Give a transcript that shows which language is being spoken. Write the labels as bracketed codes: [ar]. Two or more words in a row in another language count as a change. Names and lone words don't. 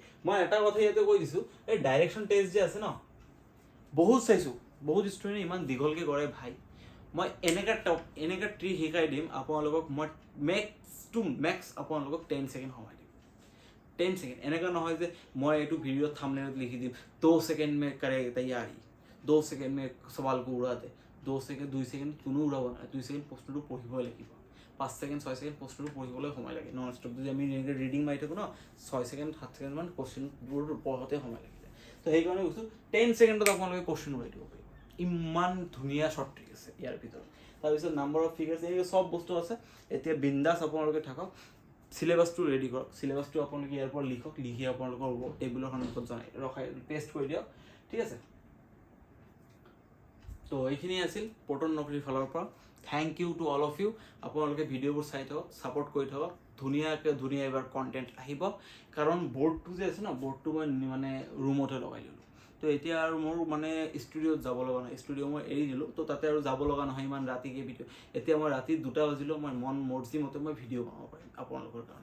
[as] মই এটা কথা ইয়াতে কৈ দিছোঁ, এই [en] direction test [as] যে আছে ন, বহুত চাইছোঁ, বহুত ষ্টুডেণ্টে ইমান দীঘলকৈ কৰে ভাই। মই এনেকুৱা ট্ৰিক শিকাই দিম আপোনালোকক, মই মেক্স আপোনালোকক 10 ছেকেণ্ড সময় দিম। 10 ছেকেণ্ড। এনেকুৱা নহয় যে মই এইটো ভিডিঅ'ত থাম্বনেইলত লিখি দিম [hi] 2 सेकंड में करे तैयारी, 2 सेकंड में सवाल को उड़ा दे, [as] 2 ছেকেণ্ড কোনো উৰাব নালাগে, 2 ছেকেণ্ড প্ৰশ্নটো পঢ়িবই লাগিব, 5 ছেকেণ্ড 6 ছেকেণ্ড প্ৰশ্নটো পঢ়িবলৈ সময় লাগে, [en] non stop [as] যদি আমি এনেকৈ ৰিডিং মাৰি থাকোঁ ন 6 ছেকেণ্ড 7 ছেকেণ্ডমান কুৱেশ্যনবোৰ পঢ়োতে সময় লাগি যায়। তো সেইকাৰণে কৈছোঁ 10 ছেকেণ্ডত আপোনালোকে কুৱেশ্যন উৰাই দিব পাৰিব। ইমান ধুনীয়া [en] short trick [as] আছে ইয়াৰ ভিতৰত। তাৰপিছত [en] number of figures [as] এনেকৈ চব বস্তু আছে। এতিয়া বিন্দাছ আপোনালোকে থাকক, চিলেবাছটো ৰেডি কৰক, চিলেবাছটো আপোনালোকে ইয়াৰ পৰা লিখক, লিখি আপোনালোকৰ টেবুলৰ সন্মুখত ৰখাই পেষ্ট কৰি দিয়ক, ঠিক আছে। তো এইখিনি আছিল পল্টন নকৰিৰ ফালৰ পৰা। [en] Thank you to all of you. [as] আপোনালোকে ভিডিঅ'বোৰ চাই থাকক, ছাপোৰ্ট কৰি থাকক, ধুনীয়া এইবাৰ কণ্টেণ্ট আহিব। কাৰণ বৰ্ডটো যে আছে ন, বৰ্ডটো মই মানে ৰুমতে লগাই দিলোঁ। তো এতিয়া আৰু মোৰ মানে ষ্টুডিঅ'ত যাব লগা নহয়, ষ্টুডিঅ' মই এৰি দিলোঁ, তো তাতে আৰু যাব লগা নহয় ইমান ৰাতিকৈ ভিডিঅ'। এতিয়া মই ৰাতি 2টা বাজিলেও মই মন মৰ্জি মতে মই ভিডিঅ' বনাব পাৰিম আপোনালোকৰ কাৰণে।